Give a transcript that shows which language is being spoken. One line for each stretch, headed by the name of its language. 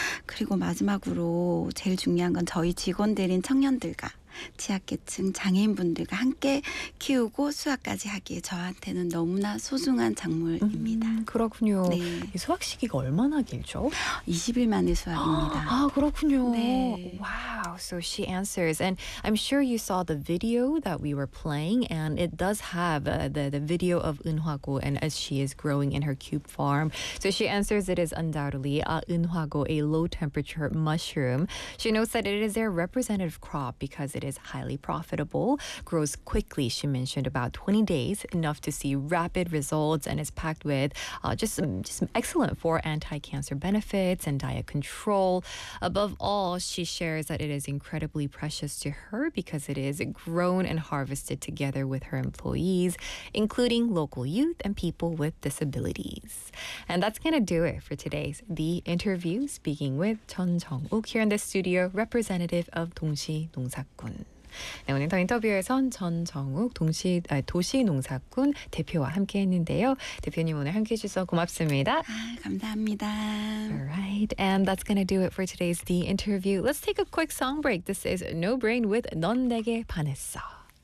Korean: 그리고 마지막으로 제일 중요한 건 저희 직원들인 청년들과 취약계층 장애인분들과 함께 키우고 수확까지 하기에 저한테는 너무나 소중한 작물입니다. 그렇군요. 네. 이 수확 시기가 얼마나 길죠? 20일 만의 수확입니다. 아, 그렇군요. 네.
English: Wow. So she answers, and I'm sure you saw the video that we were playing, and it does have the video of 은화고 and as she is growing in her cube farm. So she answers, it is undoubtedly 은화고, a low temperature mushroom. She notes that it is their representative crop because it is highly profitable, grows quickly, she mentioned about 20 days, enough to see rapid results, and is packed with just excellent for anti-cancer benefits and diet control. Above all, she shares that it is incredibly precious to her because it is grown and harvested together with her employees, including local youth and people with disabilities. And that's going to do it for today's The Interview, speaking with 전 정욱 here in the studio, representative of 동시 농사꾼.
Korean: 네, 오늘 더 인터뷰에선 전 정욱 도시농사꾼 대표와 함께했는데요. 대표님 오늘 함께해 주셔서 고맙습니다. 아, 감사합니다.
English: Alright, and that's gonna do it for today's The Interview. Let's take a quick song break. This is No Brain with 넌 내게 반했어.